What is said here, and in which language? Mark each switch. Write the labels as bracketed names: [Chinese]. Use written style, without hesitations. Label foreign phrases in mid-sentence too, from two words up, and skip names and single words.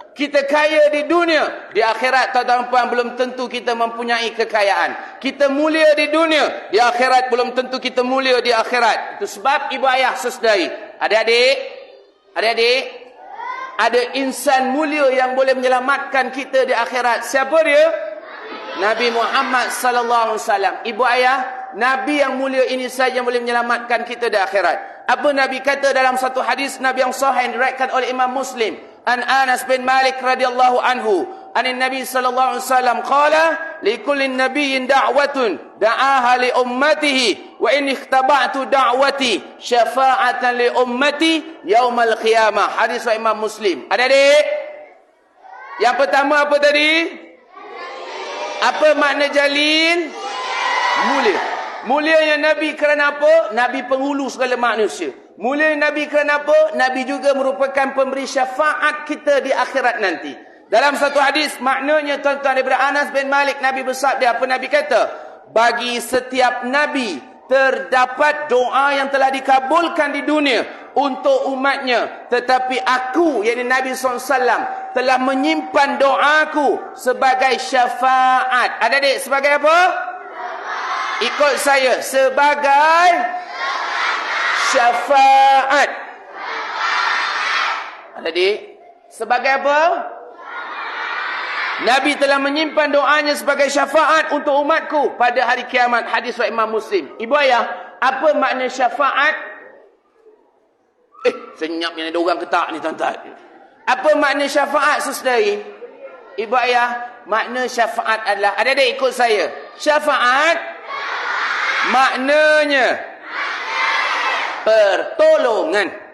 [Malay] Kita kaya di dunia, di akhirat tuan-tuan dan puan belum tentu kita mempunyai kekayaan. Kita mulia di dunia, di akhirat belum tentu kita mulia di akhirat. Itu sebab ibu ayah sesedari, adik-adik, ada insan mulia yang boleh menyelamatkan kita di akhirat. Siapa dia? Nabi Muhammad [Arabic] صلى الله عليه وسلم. [Malay] Ibu ayah, Nabi yang mulia ini saja yang boleh menyelamatkan kita di akhirat. Apa Nabi kata dalam satu hadis Nabi yang sahih yang diriwayatkan oleh Imam Muslim? [Arabic] عن أنس بن مالك رضي الله عنه عن النبي صلى الله عليه وسلم قال لكل نبي دعوة دعاها لأمته وإني اختبأت دعوتي شفاعة لأمتي يوم القيامة. [Malay] Hadis Imam Muslim. Adik-adik, yang pertama apa tadi? Apa makna jalil? Mulia. Mulianya Nabi kerana apa? Nabi penghulu segala manusia. Mulia Nabi kerana apa? Nabi juga merupakan pemberi syafaat kita di akhirat nanti. Dalam satu hadis, maknanya tuan-tuan daripada Anas bin Malik, Nabi bersabda, apa Nabi kata? Bagi setiap Nabi terdapat doa yang telah dikabulkan di dunia untuk umatnya. Tetapi aku, yakni Nabi SAW, telah menyimpan doaku sebagai syafaat. Adik-adik, sebagai apa? Ikut saya, sebagai syafaat. Adik-adik, sebagai apa? Nabi telah menyimpan doanya sebagai syafaat untuk umatku pada hari kiamat. Hadis Imam Muslim. Ibu ayah, apa makna syafaat? Senyap yang ada orang ketak ni tuan-tuan. Apa makna syafaat sesedari? Ibu ayah, makna syafaat adalah, adik-adik ikut saya. Syafaat maknanya pertolongan.